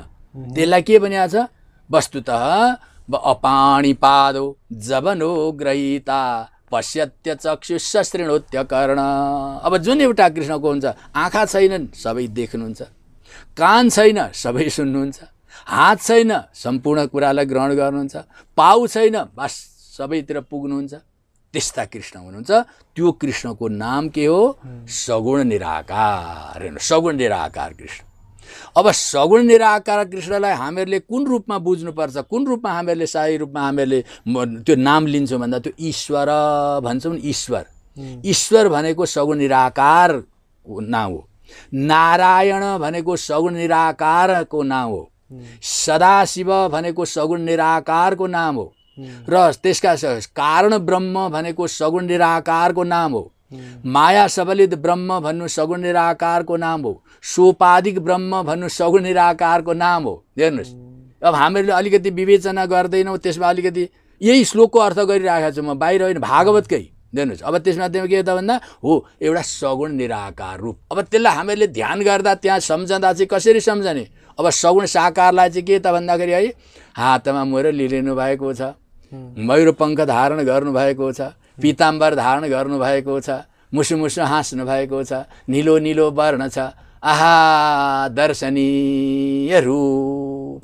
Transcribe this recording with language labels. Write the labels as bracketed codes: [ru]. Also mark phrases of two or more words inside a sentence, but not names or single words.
[ne] त्यसलाई के भनिएको छ? [sa] वस्तुतः अपाणिपादो जवनो ग्रहीता पश्यत्य चक्षुष शृणोत्य कर्ण। [ne] अब जुन एउटा कृष्णको हुन्छ, आँखा छैनन् सबै देख्नुहुन्छ, कान छैन सबै सुन्नुहुन्छ, हात छैन सम्पूर्ण कुरालाई ग्रहण गर्नुहुन्छ, पाउ छैन बस सबैतिर पुग्नुहुन्छ। त्यस्ता कृष्ण हुनुहुन्छ। त्यो कृष्णको नाम के हो? सगुण निराकार। हेर्नु, सगुण निराकार कृष्ण। अब सगुण निराकार कृष्णलाई हामीहरूले कुन रूपमा बुझ्नुपर्छ? कुन रूपमा हामीहरूले सही रूपमा हामीहरूले त्यो नाम लिन्छौँ भन्दा त्यो ईश्वर भन्छौँ नि। ईश्वर, ईश्वर भनेको सगुण निराकार नाम हो। नारायण भनेको सगुण निराकारको नाम हो। सदाशिव भनेको सगुण निराकारको नाम हो। र त्यसका कारण ब्रह्म भनेको सगुण निराकारको नाम हो। माया सबलित ब्रह्म भन्नु सगुण निराकारको नाम हो। सोपाधिक ब्रह्म भन्नु सगुण निराकारको नाम हो। हेर्नुहोस्, अब हामीहरूले अलिकति विवेचना गर्दैनौँ, त्यसमा अलिकति यही श्लोकको अर्थ गरिरहेको छु म, बाहिर होइन, भागवतकै। हेर्नुहोस्, अब त्यसमा त्यो के त भन्दा हो एउटा सगुण निराकार रूप। अब त्यसलाई हामीहरूले ध्यान गर्दा त्यहाँ सम्झँदा चाहिँ कसरी सम्झने? अब सगुण साकारलाई चाहिँ के त भन्दाखेरि है, हातमा मुरली लिनु भएको छ, मयूर पङ्ख धारण गर्नुभएको छ, पीताम्बर धारण गर्नुभएको छ, मुसु मुसु हाँस्नु भएको छ, निलो निलो वर्ण छ, आहा दर्शनीय रूप।